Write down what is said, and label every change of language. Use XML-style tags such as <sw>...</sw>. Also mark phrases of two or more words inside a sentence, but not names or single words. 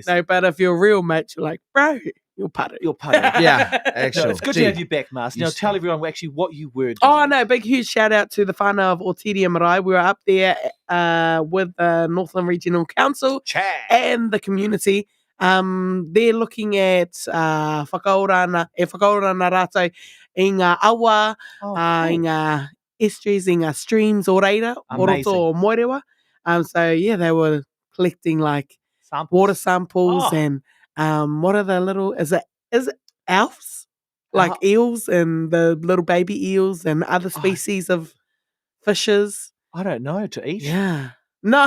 <en>No, but if you're a real mate, you're like, bro, you're paru. You're Padu. Yeah, No, actually. it's good to have you back, Mas. Now You tell see. everyone actually what you were doing. Oh, no, big, huge shout out to the whānau of Otiria Marae. We were up there with the Northland Regional Council Chad. and the community. They're looking at</en> <mi>whakaorana rātou i ngā awa,</mi> <en>Oh,</en> <mi>i</mi> <en>cool.</en> <mi>ngā estuaries, i ngā streams o reira,</mi> <en>Amazing.</en> <mi>oroto o moerewa.</mi> <en>So, yeah, they were collecting like Samples. water samples Oh. and what are the little, is it elves? Like eels and the little baby eels and other species of fishes. I don't know, to eat. Yeah. No.</en>